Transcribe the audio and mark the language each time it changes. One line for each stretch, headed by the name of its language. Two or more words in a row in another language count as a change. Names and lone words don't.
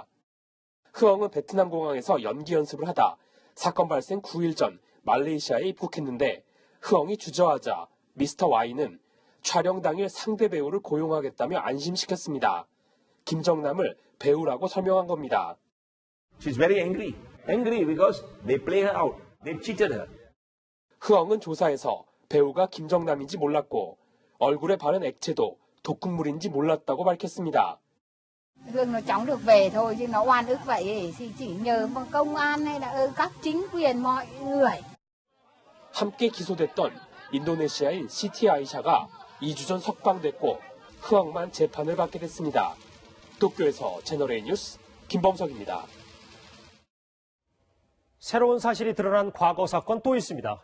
Korean: 흐엉은 베트남 공항에서 연기 연습을 하다 사건 발생 9일 전 말레이시아에 입국했는데 흐엉이 주저하자 미스터 Y는 촬영 당일 상대 배우를 고용하겠다며 안심시켰습니다. 김정남을 배우라고 설명한 겁니다.
English: She's very angry. Angry because they play her out. They cheated her.
Korean: 흐엉은 조사에서 배우가 김정남인지 몰랐고 얼굴에 바른 액체도 독극물인지 몰랐다고 밝혔습니다.
Vietnamese: Gương nó chống được về thôi chứ nó oan ức vậy thì chỉ nhờ công an hay là các chính quyền mọi người.
Korean: 함께 기소됐던 인도네시아인 시티 아이샤가 2주 전 석방됐고 흐엉만 재판을 받게 됐습니다. 도쿄에서 채널A 뉴스 김범석입니다. 새로운 사실이 드러난 과거 사건 또 있습니다.